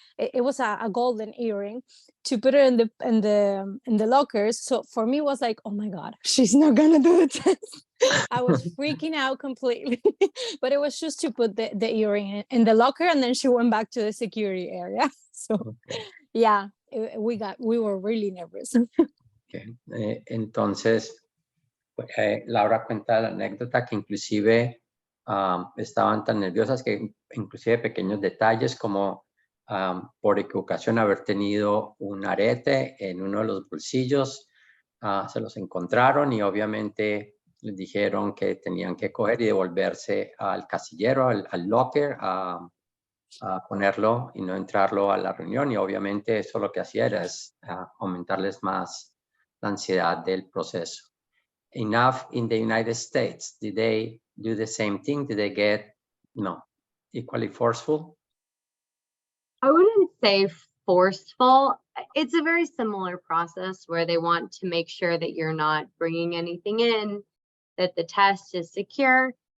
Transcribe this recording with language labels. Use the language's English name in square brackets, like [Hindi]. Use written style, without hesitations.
[English] It was a golden earring, to put it in the lockers. So for me, it was like, oh my God, she's not gonna do the test. I was freaking out completely. But it was just to put the earring in the locker, and then she went back to the security area. So yeah, we were really nervous. Okay. [Spanish] Entonces, Laura cuenta la anécdota que inclusive estaban tan nerviosas que inclusive pequeños detalles como por equivocación haber tenido un arete en uno de los bolsillos, se los encontraron y obviamente les dijeron que tenían que coger y devolverse al casillero, al locker, a ponerlo y no entrarlo a la reunión, y obviamente eso lo que hacía era aumentarles más la ansiedad del proceso. [English] Enough in the United States, did they do the same thing? Did they get equally forceful? I wouldn't say forceful. It's a very similar process where they want to make sure that you're not bringing anything in, that the test is secure.